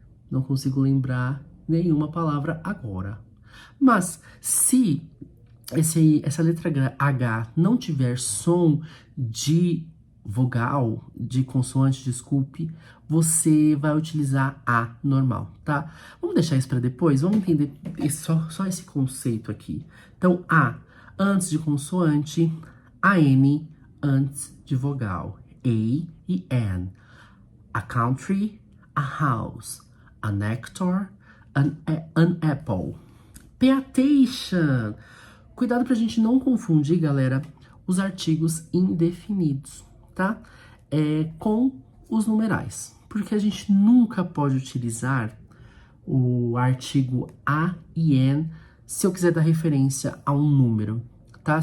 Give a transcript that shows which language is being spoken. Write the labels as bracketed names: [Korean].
[Portuguese] Não consigo lembrar nenhuma palavra agora. Mas se essa letra H não tiver som de vogal, de consoante, desculpe, você vai utilizar A normal, tá? Vamos deixar isso para depois? Vamos entender só esse conceito aqui. Então, A antes de consoante, a N antes de vogal. A e N. [English] A country, a house, an actor, an apple. Pay attention! [Portuguese] Cuidado pra gente não confundir, galera, os artigos indefinidos, tá? Com os numerais. Porque a gente nunca pode utilizar o artigo a e n se eu quiser dar referência a um número, tá?